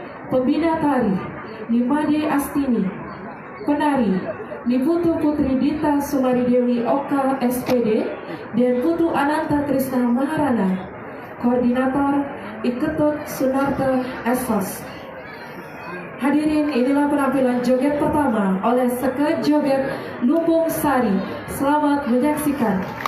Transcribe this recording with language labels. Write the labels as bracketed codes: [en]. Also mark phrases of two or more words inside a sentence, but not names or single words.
[id] Pembina tari Nimade Astini. Penari Niputu Putri Dita Sumari Dewi Oka SPD dan Putu Ananta Krisna Maharana. Koordinator Iketut Sunarta Esos. Hadirin, inilah penampilan joget pertama oleh Seke Joget Lumbung Sari. Selamat menyaksikan.